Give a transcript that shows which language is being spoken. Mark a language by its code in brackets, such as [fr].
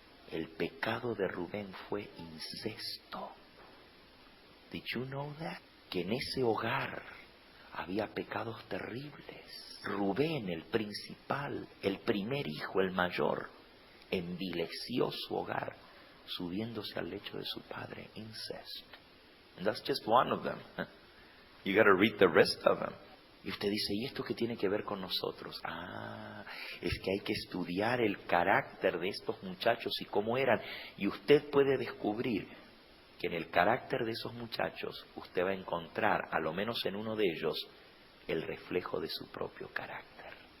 [es] El pecado de Rubén fue incesto. [en] Did you know that? [es] Que en ese hogar había pecados terribles. Rubén, el principal, el primer hijo, el mayor, envileció su hogar subiéndose al lecho de su padre. [en] Incest. And that's just one of them. You got to read the rest of them. [es] Y usted dice, ¿y esto qué tiene que ver con nosotros? Es que hay que estudiar el carácter de estos muchachos y cómo eran. Y usted puede descubrir que en el carácter de esos muchachos usted va a encontrar, a lo menos en uno de ellos, el reflejo de su propio carácter.